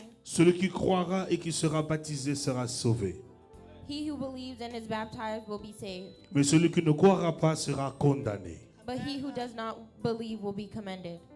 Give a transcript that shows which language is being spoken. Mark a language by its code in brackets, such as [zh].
[fr] Celui qui croira et qui sera baptisé sera sauvé. [en] He who believes and is baptized will be saved, [fr] Mais celui qui ne croira pas sera condamné. [en] but he who does not believe will be commended.